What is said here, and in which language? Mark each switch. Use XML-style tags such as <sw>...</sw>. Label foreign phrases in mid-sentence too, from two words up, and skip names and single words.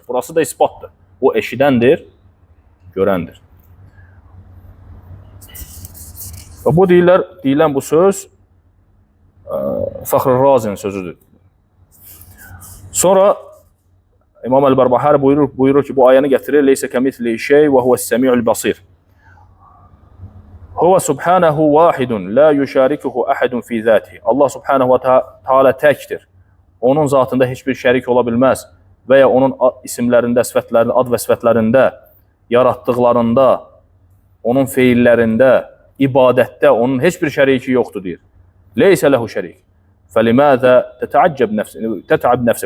<az>Burası da isbatdır. O eşidəndir, görəndir. Və bu deyilən bu söz Fəxr Razinin sözüdür. Sonra İmam Əl-Bərbahari buyurur ki, bu ayəni gətirir.</az> <ar>ليس كمثله شيء وهو السميع البصير. هو سبحانه واحد لا يشاركه أحد في ذاته.</ar> <az>Allah</az> <ar>سبحانه وتعالى</ar> <az>təkdir. Onun zatında heç bir şərik ola bilməz və ya onun isimlərində, sifətlərində, ad və sifətlərində, yaratdıqlarında, onun feillərində, ibadətdə onun heç bir şəriki yoxdur, deyir.</az> <ar>ليس له شريك. فلماذا تتعب نفسك.</ar>